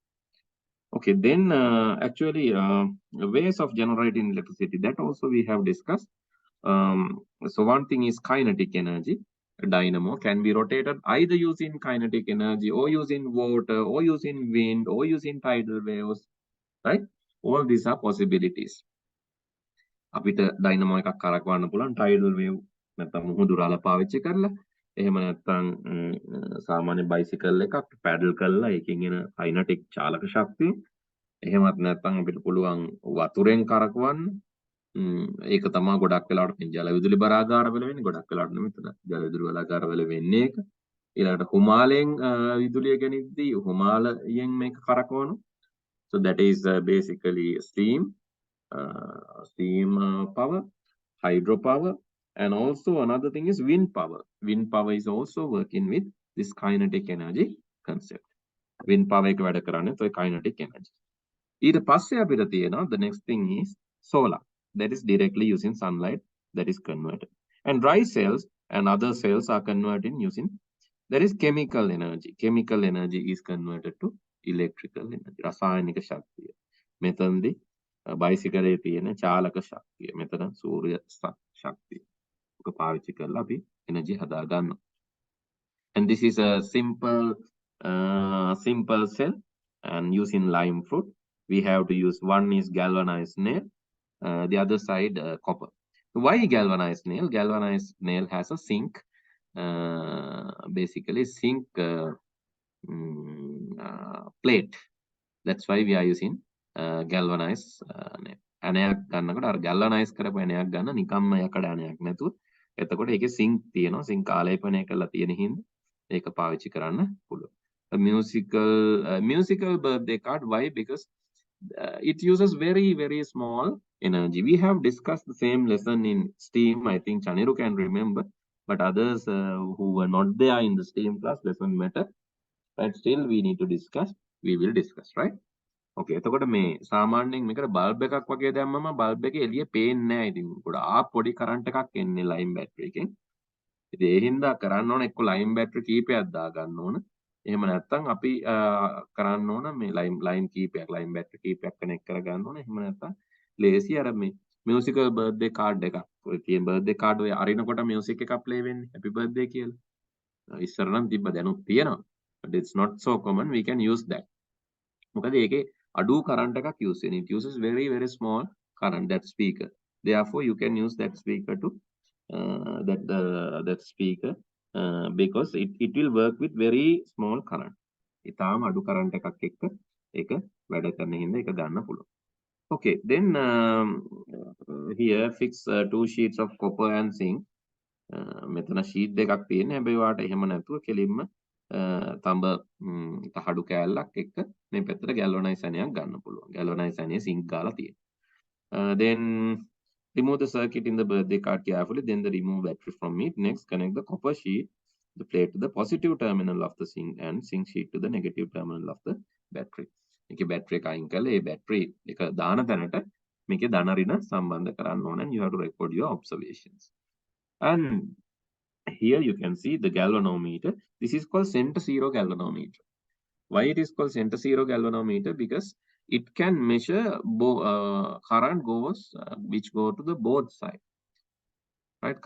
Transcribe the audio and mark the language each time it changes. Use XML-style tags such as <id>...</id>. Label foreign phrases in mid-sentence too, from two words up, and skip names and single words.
<en>Okay, then actually ways of generating electricity, that also we have discussed. So one thing is kinetic energy. A dynamo can be rotated either using kinetic energy or using water or using wind or using tidal waves, right? All these are possibilities.</en> <si>අපිට ඩයිනමෝ එකක් කරකවන්න පුළුවන්</si> <en>tidal wave</en> <si>නැත්නම් මුහුදු රළ පාවිච්චි කරලා. එහෙම නැත්නම් සාමාන්‍ය බයිසිකල් එකක් පැඩල් කරලා ඒකෙන් එන kinetic චාලක ශක්තිය. එහෙමත් නැත්නම් අපිට පුළුවන් වතුරෙන් කරකවන්න. ඒක තමයි ගොඩක් වෙලාවට මේ ජල විදුලි බලාගාර වල වෙන්නේ. ගොඩක් වෙලාවට මෙතන ජල විදුලි බලාගාර වල වෙන්නේ ඒක. ඊළඟට හුමාලෙන් විදුලිය ගෙනිද්දී හුමාලයෙන් මේක කරකවනවා.</si> <en>So that is basically steam power, hydropower, and also another thing is wind power. Wind power is also working with this kinetic energy concept. Wind power එක වැඩ කරන්නේ so kinetic energy.</en> <si>ඊට පස්සේ අපිට තියෙනවා</si> <en>the next thing is solar, that is directly using sunlight, that is converted. And dry cells and other cells are converted using, that is chemical energy. Chemical energy is converted to electrical energy.</en> <si>රසායනික ශක්තිය. මෙතනදී බයිසිකලේ තියෙන චාලක ශක්තිය. මෙතන සූර්ය ශක්තිය. ඔක පාවිච්චි කරලා අපි එනර්ජි හදා ගන්නවා.</si> <en>And this is a simple cell, and using lime fruit we have to use, one is galvanized nail, the other side copper. Why galvanized nail? Galvanized nail has a zinc, basically zinc plate. That's why we are using galvanized nail.</en> <si>ඇණයක් ගන්නකොට අර galvanize කරපු ඇණයක් ගන්න නිකම්ම යකඩ ඇණයක් නැතුව. එතකොට ඒකේ zinc තියෙනවා. zinc ආලේපනය කරලා තියෙන හින්දා ඒක පාවිච්චි කරන්න පුළුවන්.</si> <en>A musical birthday card. Why? Because it uses very small energy. We have discussed the same lesson in STEAM. I think Chaniru can remember, but others who were not there in the STEAM class doesn't matter. But still we need to discuss. We will discuss, right? Okay.</en> <si>එතකොට මේ සාමාන්‍යයෙන් මේකට බල්බ් එකක් වගේ දැම්මම බල්බ් එකේ එළිය පේන්නේ නැහැ. ඉතින් ගොඩාක් පොඩි කරන්ට් එකක් එන්නේ</si> <en>line battery</en> <si>එකෙන්. ඉතින් ඒ හින්දා කරන්න ඕන එක්ක</si> <en>line battery</en> <si>කීපයක් දා ගන්න ඕන. එහෙම නැත්නම් අපි කරන්න ඕන මේ ලයින් කීපයක්</si> <en>line battery</en> <si>කීපයක් කනෙක්ට් කර ගන්න ඕන. එහෙම නැත්නම් ලේසි අර මේ</si> <en>musical birthday card</en> <si>එකක්. ඔය තියෙන</si> <en>birthday card</en> <si>ඔය අරිනකොට මියුසික් එකක් ප්ලේ වෙන්නේ</si> <en>happy birthday</en> <si>කියලා. ඉස්සර නම් තිබ්බ දැනුත් තියෙනවා.</si> <en>But it's not so common. We can use that.</en> <si>මොකද ඒකේ අඩු කරන්ට් එකක් use වෙන.</si> <en>It uses very small current, that speaker. Therefore you can use that speaker to that speaker because it will work with very small current.</en> <si>ඉතාලම අඩු කරන්ට් එකක් එක්ක ඒක වැඩ කරන හින්දා ඒක ගන්න පුළුවන්.</si> <en>Okay, then here fix 2 sheets of copper and zinc.</en> <si>මෙතන sheet දෙකක් තියෙන. හැබැයි වාට එහෙම නැතුව කෙලින්ම තඹ තහඩු කෑල්ලක් එක්ක මේ පැත්තට galvanized ඇණයක් ගන්න පුළුවන්. galvanized ඇණේ zinc ගාලා තියෙනවා.</si> <en>Then remove the circuit in the birthday card carefully, then the remove battery from it. Next, connect the copper sheet, the plate to the positive terminal of the zinc and zinc sheet to the negative terminal of the battery.</en> <si>මේකේ battery එක අයින් කරලා ඒ battery එක දාන තැනට මේකේ ධන ඍණ සම්බන්ධ කරන්න ඕන,</si> <en>and you have to record your observations. And here you can see the galvanometer. This is called center zero galvanometer. Why it is called center zero galvanometer? Because it can measure current goes which go to the both side, right?</en>